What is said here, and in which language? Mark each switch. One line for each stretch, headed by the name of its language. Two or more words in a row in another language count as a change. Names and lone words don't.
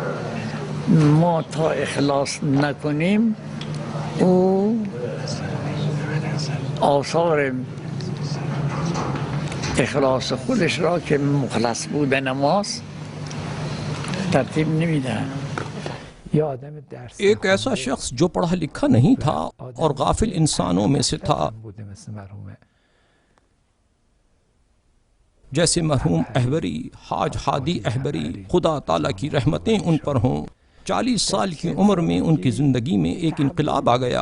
Persian: ما تا اخلاص نکنیم او آثار اخلاص خودش را که مخلص بودن ماست ترتیب نمیدهند.
Urdu: ایک ایسا شخص جو پڑھا لکھا نہیں تھا اور غافل انسانوں میں سے تھا، جیسے مرحوم احبری، حاج ہادی احبری، خدا تعالیٰ کی رحمتیں ان پر ہوں۔ 40 سال کی عمر میں ان کی زندگی میں ایک انقلاب آ گیا۔